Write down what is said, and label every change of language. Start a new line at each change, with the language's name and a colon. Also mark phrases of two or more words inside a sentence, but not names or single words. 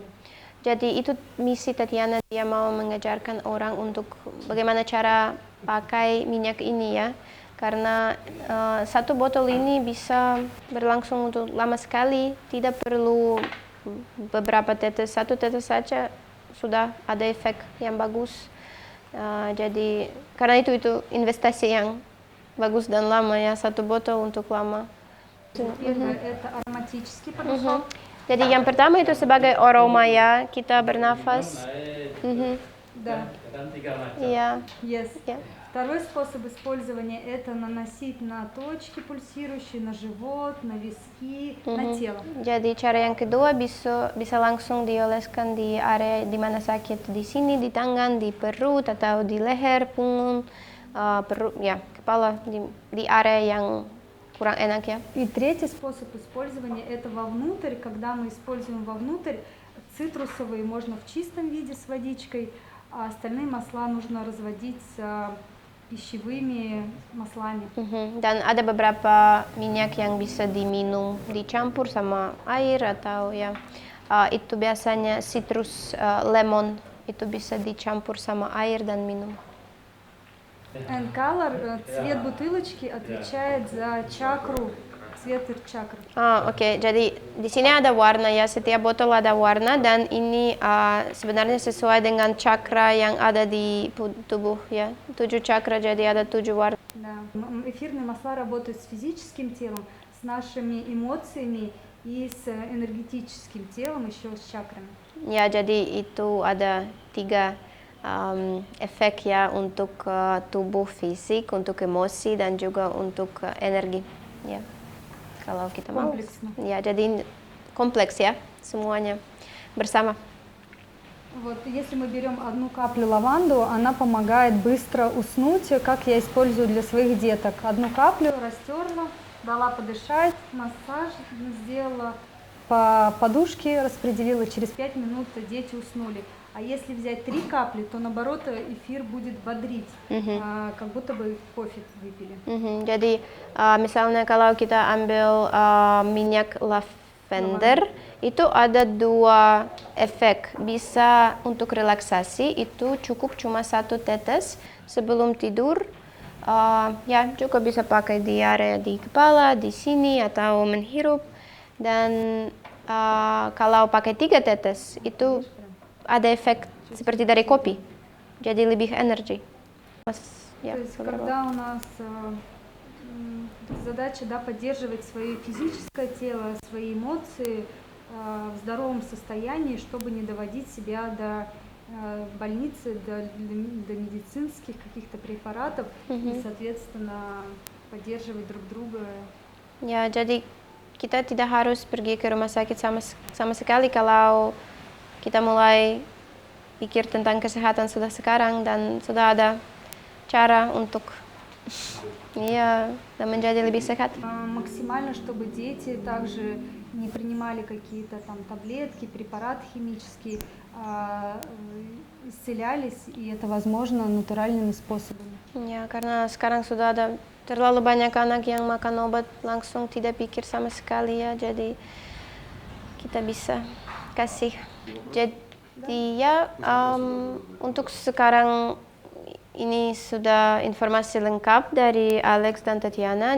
Indonesian: Jadi itu misi Tatiana, dia mau mengajarkan orang untuk bagaimana cara pakai minyak ini ya. Karena satu botol ini bisa berlangsung untuk lama sekali, tidak perlu beberapa tetes, satu tetes saja sudah ada efek yang bagus. Jadi karena itu investasi yang bagus dan lama ya, satu botol untuk lama.
Russian: Это ароматический порошок.
Indonesian: Jadi yang pertama itu sebagai aroma ya, kita bernafas.
Russian: Да.
Indonesian: Iya.
English: Yes.
Indonesian: Ya.
Russian: Второй способ использования — это наносить на точки пульсирующие, на живот, на виски, на тело.
Indonesian: Jadi cara yang kedua bisa langsung dioleskan di area di mana sakit, di sini, di tangan, di perut atau di leher, punggung, perut, ya, kepala, di area yang kurang enak ya.
Russian: И третий способ использования — это вовнутрь. Когда мы используем вовнутрь, цитрусовые можно в чистом виде с водичкой, а остальные масла нужно разводить с пищевыми маслами.
Indonesian: Dan ada beberapa minyak yang bisa diminum dicampur sama air atau ya itu biasanya citrus lemon itu bisa dicampur sama air dan minum.
English: And color,
Russian: цвет бутылочки отвечает за чакру, цвет чакры.
Indonesian: Oke. Jadi di sini ada warna ya, setiap botol ada warna dan ini sebenarnya sesuai dengan chakra yang ada di tubuh ya. 7 chakra, jadi ada 7 warna.
Russian: Да. Эфирные масла работают с физическим телом, с нашими эмоциями и с энергетическим телом, еще с чакрами.
Indonesian: Ya, jadi itu ada 3 efek ya untuk tubuh fisik, untuk emosi dan juga untuk energi ya. Kalau kita mau. Ya, jadi kompleks ya, semuanya bersama.
Russian: Вот, если мы берем одну каплю лаванду, она помогает быстро уснуть, как я использую для своих деток. Одну каплю растерла, дала подышать, массаж сделала, по подушке распределила, через 5 минут дети уснули. А если взять 3 капли, то наоборот эфир будет бодрить, как будто бы кофе выпили.
Indonesian: Jadi misalnya kalau kita ambil minyak lavender, itu ada 2 efek. Bisa untuk relaksasi, itu cukup cuma 1 tetes sebelum tidur. Ya, juga bisa pakai di area di kepala, di sini atau menghirup. Dan kalau pakai 3 tetes, itu ada efek seperti dari kopi, jadi lebih energi.
Russian: То есть, когда у нас задача, да, поддерживать свое физическое тело, свои эмоции в здоровом состоянии, чтобы не доводить себя до больницы, до медицинских каких-то препаратов, и, соответственно, поддерживать друг друга.
Indonesian: Ya, jadi kita tidak harus pergi ke rumah sakit sama sekali kalau kita mulai pikir tentang kesehatan sudah sekarang dan sudah ada cara untuk dan menjadi lebih sehat.
Russian: Максимально, чтобы дети также не принимали какие-то там таблетки, препараты химические, исцелялись, и это возможно натуральными способами.
Indonesian: Ya, karena sekarang sudah ada terlalu banyak anak yang makan obat langsung tidak pikir sama sekali ya, jadi kita bisa kasih. Jadi ya untuk sekarang ini sudah informasi lengkap dari Alex dan Tatiana.